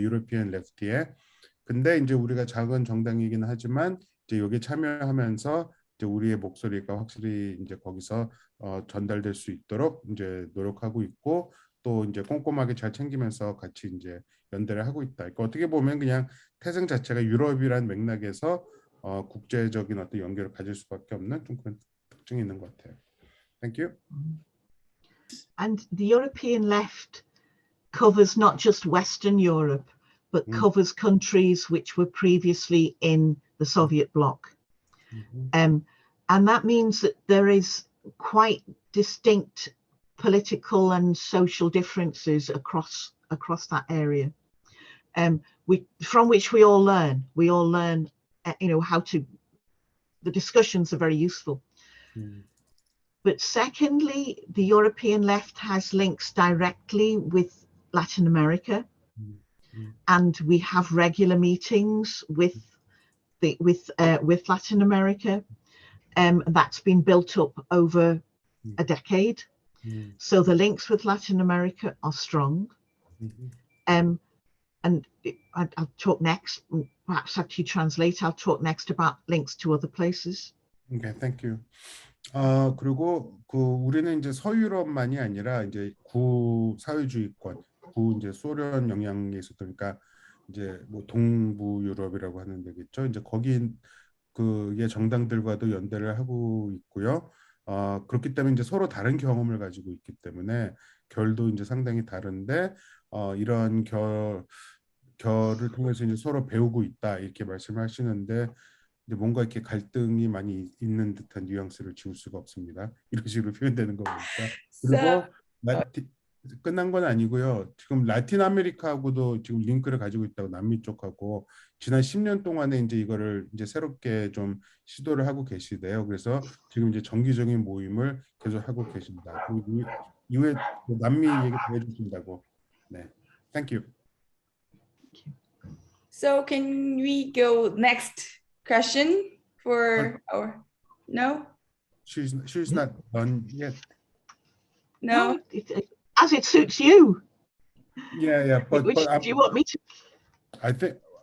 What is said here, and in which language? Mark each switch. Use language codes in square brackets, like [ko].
[ko] 유로피언 레프트에. 근데 이제 우리가 작은 정당이긴 하지만 이제 여기 참여하면서 이제 우리의 목소리가 확실히 이제 거기서 전달될 수 있도록 이제 노력하고 있고 또 이제 꼼꼼하게 잘 챙기면서 같이 이제 연대를 하고 있다. 그러니까 어떻게 보면 그냥 태생 자체가 유럽이란 맥락에서 국제적인 어떤 연결을 가질 수밖에 없는 좀 그런 특징이 있는 것 같아요. [en] Thank you. And the European left covers not just Western Europe, but covers countries which were previously in the Soviet bloc. And that means that there is quite distinct political and social differences across that area, from which we all learn. We all learn, how to. The discussions are very useful. But secondly, the European left has links directly with Latin America, and we have regular meetings with Latin America. That's been built up over a decade. So the links with Latin America are strong. And I'll talk next, perhaps actually translate, I'll talk next about links to other places. Okay, thank you. [ko] 그리고 우리는 이제 서유럽만이 아니라 이제 구사회주의권, 이제 소련 영향에 있었던 그러니까 이제 뭐 동부 유럽이라고 하는 데겠죠. 이제 거기 그의 정당들과도 연대를 하고 있고요. 그렇기 때문에 이제 서로 다른 경험을 가지고 있기 때문에 결도 이제 상당히 다른데 이런 결을 통해서 이제 서로 배우고 있다 이렇게 말씀하시는데 이제 뭔가 이렇게 갈등이 많이 있는 듯한 뉘앙스를 지울 수가 없습니다. 이런 식으로 표현되는 거 보니까. 그리고 끝난 건 아니고요. 지금 라틴 아메리카하고도 지금 링크를 가지고 있다고 남미 쪽하고 지난 10년 동안에 이제 이거를 이제 새롭게 좀 시도를 하고 계시대요. 그래서 지금 이제 정기적인 모임을 계속 하고 계십니다. 그리고 이후에 남미 얘기 더 해주신다고. [en] 네, thank you. So can we go next question for our no? She's not done yet. No. As it suits you. Yeah. But Which do you want me to?